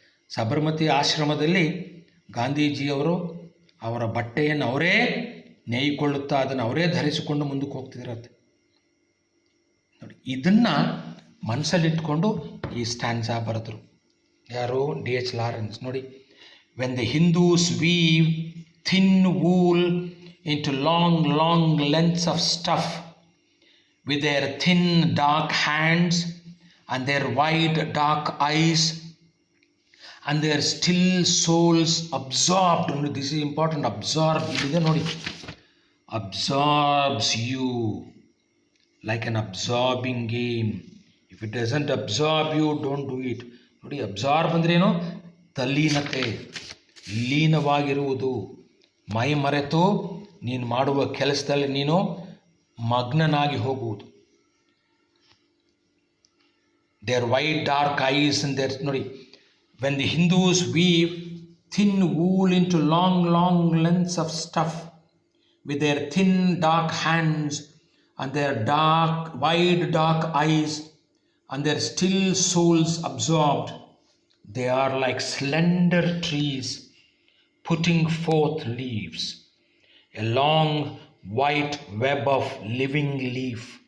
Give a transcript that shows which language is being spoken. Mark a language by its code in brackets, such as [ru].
[kn] ಸಬರ್ಮತಿ ಆಶ್ರಮದಲ್ಲಿ ಗಾಂಧೀಜಿಯವರು ಅವರ ಬಟ್ಟೆಯನ್ನು ಅವರೇ ನೇಯ್ಕೊಳ್ಳುತ್ತಾ ಅದನ್ನು ಅವರೇ ಧರಿಸಿಕೊಂಡು ಮುಂದಕ್ಕೆ ಹೋಗ್ತಿದ್ರಂತೆ ನೋಡಿ. ಇದನ್ನು ಮನಸ್ಸಲ್ಲಿಟ್ಕೊಂಡು ಈ ಸ್ಟ್ಯಾನ್ಜಾ ಬರೆದರು. ಯಾರು? D.H. ಲಾರೆನ್ಸ್. [en] ನೋಡಿ, when the Hindus weave thin wool into long lengths of stuff with their thin dark hands and their wide dark eyes and their still souls absorbed. This is important. Absorb [kn] ide nodi, [en] absorbs you like an absorbing game. If it doesn't absorb you, don't do it. [kn] Nodi, absorb ಅಂದ್ರೆ ಏನು? ತಲ್ಲೀನತೆ, ಲೀನವಾಗಿರುವುದು. ಮೈ ಮರೆತು ನೀನು ಮಾಡುವ ಕೆಲಸದಲ್ಲಿ ನೀನು ಮಗ್ನನಾಗಿ ಹೋಗುವುದು. [en] Their wide dark eyes and their ನೋಡಿ, when the Hindus weave thin wool into long lengths of stuff with their thin dark hands and their wide dark eyes and their still souls absorbed, they are like slender trees putting forth leaves, a long white web of living leaf.